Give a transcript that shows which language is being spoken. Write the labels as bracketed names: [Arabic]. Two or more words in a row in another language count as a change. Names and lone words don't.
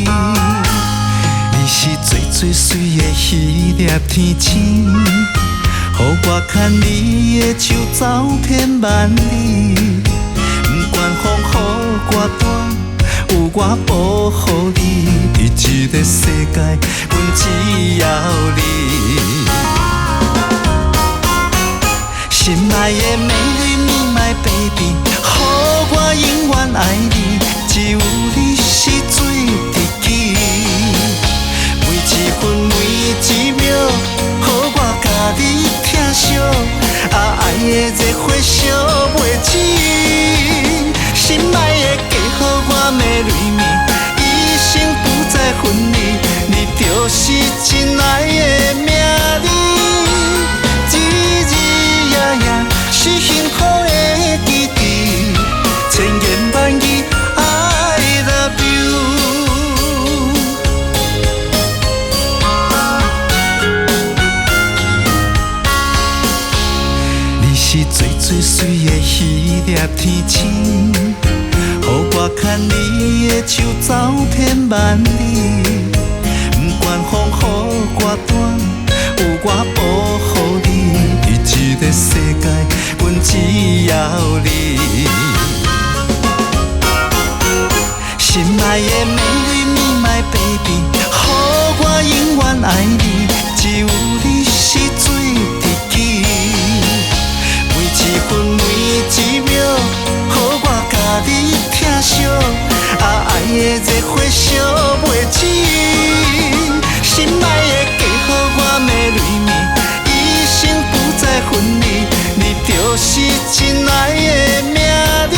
[Min Nan Chinese] 你是最最水的迄粒天星，予我牵你的手走遍万里，不管风雨我大，有我保护你。伫这个世界，阮只要你。心爱的美丽你 [English] my baby， [Min Nan Chinese] 予我永远爱你，只有你是最知己。每一分每一秒，予我甲你疼惜，爱的热火烧袂止。心爱的嫁予我的蕊面，一生不再分离，你就是真爱的名字。日日夜夜是幸福的记忆，千言万语 [English] I love you。 [Min Nan Chinese] 你是最最水的迄粒天星，予我牵你的手走遍万里，不管风雨我大，有我保护你。伫这个世界，阮只要你。心爱的美丽你 [English] my baby， [Min Nan Chinese] 予我永远爱你，只有你是最知己。每一分每一秒，予我甲你疼惜，爱的热火烧袂止。心爱的嫁予我的蕊面，一生不再分离，你就是真爱的名字。